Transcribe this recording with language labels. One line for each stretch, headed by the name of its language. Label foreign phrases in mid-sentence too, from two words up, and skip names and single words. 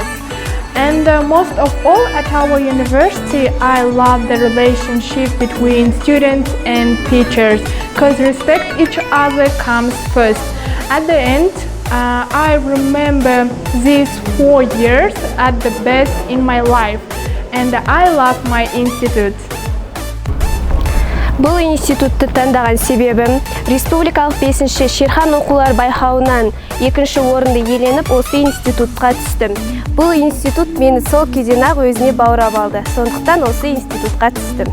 English: And most of all, at our university, I love the relationship between students and teachers because respect each other comes first. At the end, I remember these 4 years at the best in my life, and I love my institute.
Kazakh: Бұл институтты таңдаған себебім, республикалық 5-ші Шерхан оқулар байқауынан 2-ші орынды иеленіп, осы институтқа түстім. Бұл институт мені сол кезден-ақ өзіне баурап алды. Сондықтан осы институтқа түстім.